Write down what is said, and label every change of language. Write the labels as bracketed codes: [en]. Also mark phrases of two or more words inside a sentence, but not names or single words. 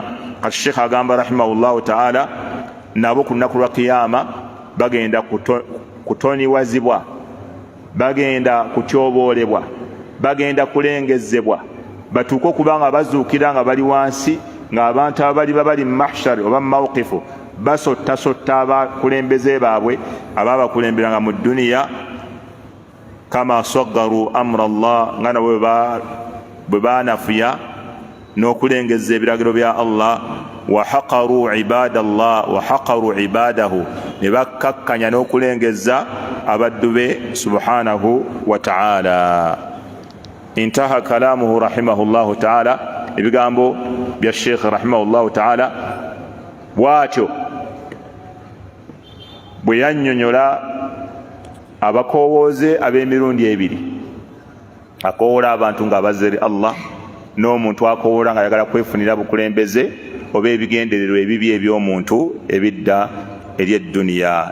[lg] Kati Sheikh agamba [ar] rahimahullahu ta'ala, [lg] nabo ku lunaku lwa kiyama bagenda kutoniwazibwa, bagenda kutyoboolebwa, bagenda kulengezebwa, batuuke okubanga bazuukira nga bali wansi, ng'abantu abali babali mu mahshari oba mu mawqifu basottasotta abakulembeze baabwe abaabakulemberanga mu duniya. [ar] كما صغروا أمر الله, [lg] nga nabo bwe baanafuya n'okulengeza ebiragiro bya Allah. [ar] وحقروا عباد الله وحقروا عباده, [lg] ne bakkakkanya n'okulengeza abaddu be [ar] سبحانه وتعالى. انتهى كلامه رحمه الله تعالى, [lg] ebigambo bya Sheikh [ar] rahimahullahu ta'ala [lg] bwatyo bwe yannyonnyola abakowooze ab'emirundi ebiri, akowoola abantu ng'abazze eri Allah, n'omuntu akowoola ng'ayagala kwefunira bukulembeze oba ebigendererwa ebibi eby'omuntu ebidda eri edduniya.